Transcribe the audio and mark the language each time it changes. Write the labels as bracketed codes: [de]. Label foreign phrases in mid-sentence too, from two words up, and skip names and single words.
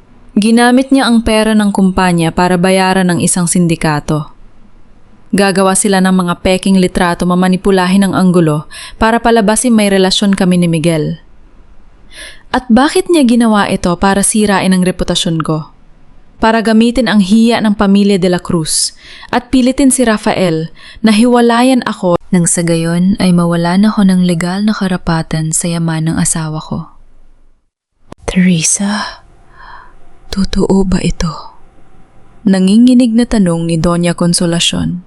[tl] Ginamit niya ang pera ng kumpanya para bayaran ng isang sindikato. Gagawa sila ng mga peking litrato mamanipulahin ang anggulo para palabasin may relasyon kami ni Miguel. At bakit niya ginawa ito para sirain ang reputasyon ko? Para gamitin ang hiya ng pamilya de la Cruz at pilitin si Rafael na hiwalayan ako nang sa gayon ay mawalan ako ng legal na karapatan sa yaman ng asawa ko. Teresa, totoo ba ito? Nanginginig na tanong ni Doña Consolacion.